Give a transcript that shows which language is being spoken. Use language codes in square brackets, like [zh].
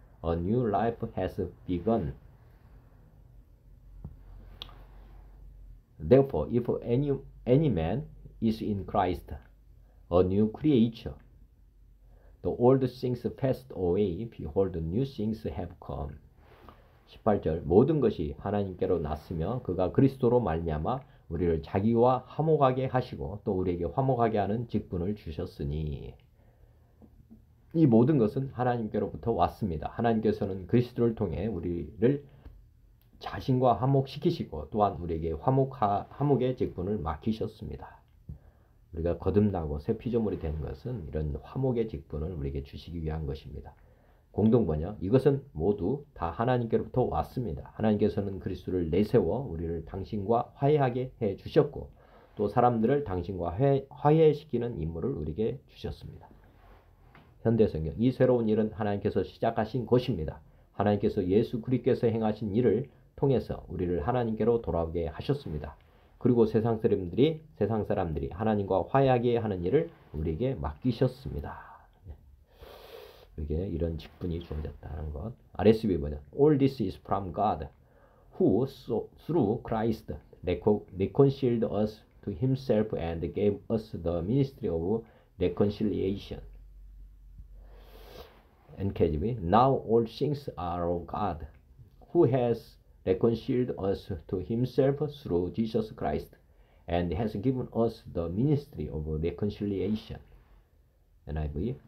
[en] A new life has begun. Therefore, if any man is in Christ, a new creature, the old things passed away, behold, the new things have come. [ko] 18절. 모든 것이 하나님께로 났으며 그가 그리스도로 말미암아 우리를 자기와 화목하게 하시고 또 우리에게 화목하게 하는 직분을 주셨으니. 이 모든 것은 하나님께로부터 왔습니다. 하나님께서는 그리스도를 통해 우리를 자신과 화목시키시고 또한 우리에게 화목의 직분을 맡기셨습니다. 우리가 거듭나고 새 피조물이 되는 것은 이런 화목의 직분을 우리에게 주시기 위한 것입니다. 공동번역. 이것은 모두 다 하나님께로부터 왔습니다. 하나님께서는 그리스도를 내세워 우리를 당신과 화해하게 해 주셨고 또 사람들을 당신과 화해시키는 임무를 우리에게 주셨습니다. 현대성경. 이 새로운 일은 하나님께서 시작하신 것입니다. 하나님께서 예수 그리스도께서 행하신 일을 통해서 우리를 하나님께로 돌아오게 하셨습니다. 그리고 세상 사람들이 하나님과 화해하게 하는 일을 우리에게 맡기셨습니다. 이게 이런 직분이 주어졌다는 것. RSV 버전. [en] All this is from God, who through Christ reconciled us to himself and gave us the ministry of reconciliation. NKJV. Now all things are of God, who has reconciled us to himself through Jesus Christ and has given us the ministry of reconciliation. NIV.